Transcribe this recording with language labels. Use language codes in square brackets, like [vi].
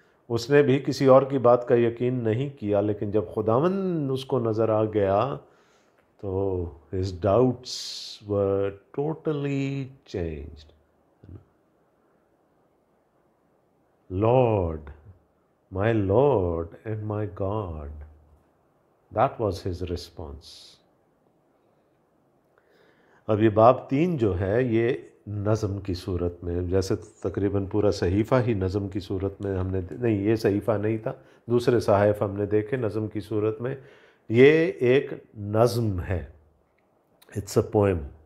[hi] उसने भी किसी और की बात का यकीन नहीं किया, लेकिन जब खुदावंद उसको नज़र आ गया तो [en] his doubts were totally changed। Lord, my Lord and my God, that was his response। [hi] अब ये बाब 3 जो है ये नज़म की सूरत में, जैसे तकरीबन पूरा सहीफ़ा ही नज़म की सूरत में हमने, नहीं ये सहीफ़ा नहीं था, दूसरे सहाइफ़ हमने देखे नज़म की सूरत में। ये एक नज़म है, [en] It's a poem.